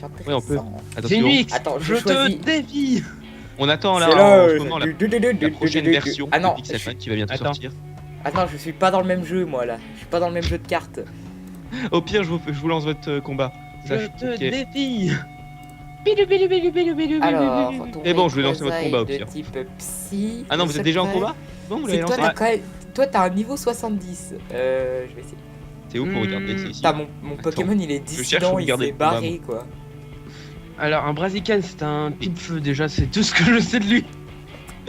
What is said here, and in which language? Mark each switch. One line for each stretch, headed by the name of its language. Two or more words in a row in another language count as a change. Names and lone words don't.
French: Ouais, on peut. intéressant. Attention. Xinwix, Attends, je je te choisis. défie. On attend là C'est en l'heure ce moment la prochaine version Ah non, de Pixelmon qui va bientôt Attends. sortir. Attends, je suis pas dans le même jeu, moi, là. Je suis pas dans le même jeu de cartes. Au pire, je vous lance votre combat. Je Sache- te ok. défie. Bilu, bilu, bilu, bilu, bilu, Alors, bilu, bilu. ton Et bon, je vais lancer Rayquaza votre combat, au est de pire. type psy. Ah non, Le vous êtes déjà en secret, combat? Bon, vous C'est l'avez que toi, lancé. t'as quand même... toi, t'as un niveau 70. Je vais essayer. C'est où pour regarder? C'est ici. Putain, mon Pokémon, il est cherche dissident, à il regarder s'est le combat, barré, quoi. Alors, un Brasican, c'est un type feu déjà, c'est tout ce que je sais de lui.